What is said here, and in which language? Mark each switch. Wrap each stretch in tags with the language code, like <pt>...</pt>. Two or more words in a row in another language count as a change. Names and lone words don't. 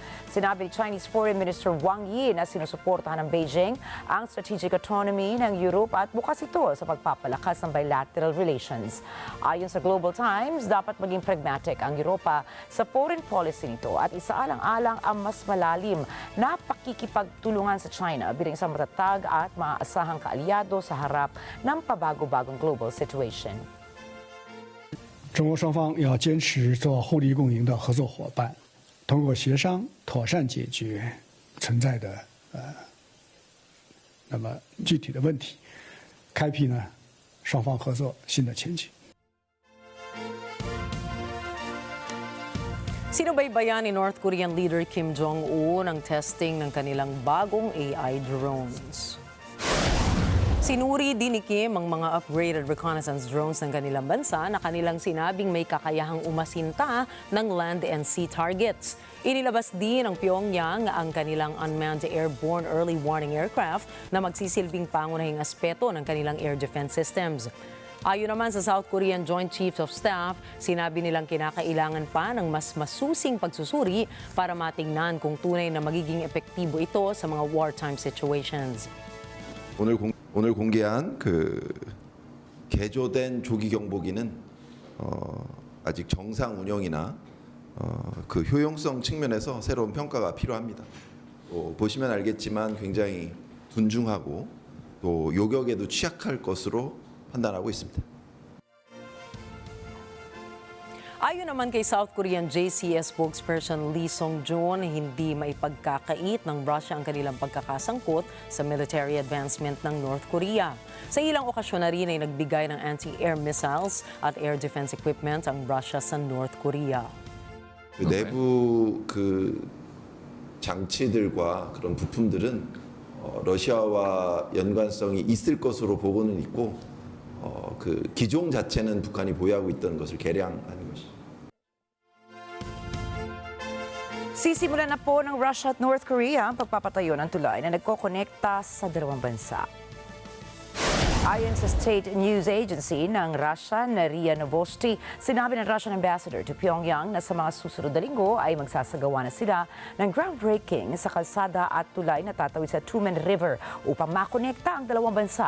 <tl>Sinabi ni</tl> <en>Chinese Foreign Minister</en> <tl>Wang Yi na sinusuportahan ng Beijing ang</tl> <en>strategic autonomy</en> <tl>ng Europe at bukas ito sa pagpapalakas ng</tl> <en>bilateral relations.</en> <tl>Ayon sa Global Times, dapat maging pragmatic ang Europa sa</tl> <en>foreign policy</en> <tl>nito at isaalang-alang ang mas malalim na pakikipagtulungan sa China bilang isang matatag at maaasahang kaalyado sa harap ng pabago-bagong</tl> <en>global situation.</en> <zh>中欧双方要坚持做互利共赢的合作伙伴，通过协商妥善解决存在的那么具体的问题，开辟呢双方合作新的前景。</zh> <tl>Sinubaybayan ni</tl> <en>North Korean leader</en> <tl>Kim Jong-un ang testing ng kanilang bagong</tl> <en>AI drones.</en> <tl>Sinuri din ni Kim ang mga</tl> <en>upgraded reconnaissance drones</en> <tl>ng kanilang bansa na kanilang sinabing may kakayahang umasinta ng</tl> <en>land and sea targets.</en> <tl>Inilabas din ng Pyongyang ang kanilang</tl> <en>unmanned airborne early warning aircraft</en> <tl>na magsisilbing pangunahing aspeto ng kanilang</tl> <en>air defense systems.</en> <tl>Ayon naman sa</tl> <en>South Korean</en> <tl>Joint Chiefs of Staff, sinabi nilang kinakailangan pa ng mas masusing pagsusuri para matingnan kung tunay na magiging epektibo ito sa mga</tl> <en>wartime situations.</en> <ko>오늘 공개한 그 개조된 조기 경보기는 아직 정상 운영이나 그 효용성 측면에서 새로운 평가가 필요합니다. 보시면 알겠지만 굉장히 둔중하고 또 요격에도 취약할 것으로 판단하고 있습니다.</ko> <tl>Ayon naman kay</tl> <en>South Korean JCS spokesperson</en> <tl>Lee Song-joon, hindi maipagkakait ng Russia ang kanilang pagkakasangkot sa</tl> <en>military advancement</en> <tl>ng North Korea. Sa ilang okasyon na rin ay nagbigay ng</tl> <en>anti-air missiles</en> <tl>at</tl> <en>air defense equipment</en> <tl>ang Russia sa North Korea.</tl> <ko>내부 장치들과 그런 부품들은 러시아와 연관성이 있을 것으로 보고는 있고 기종 자체는 북한이 보유하고 있던 것을 개량하는 것이죠.</ko> <tl>Sisimulan na po ng Russia at North Korea ang pagpapatayo ng tulay na nagkokonekta sa dalawang bansa. Ayon sa State News Agency ng Russia na RIA Novosti, sinabi ng</tl> <en>Russian Ambassador to Pyongyang</en> <tl>na sa mga susunod na linggo ay magsasagawa na sila ng groundbreaking sa kalsada at tulay na tatawid sa Tumen River upang makonekta ang dalawang bansa.</tl>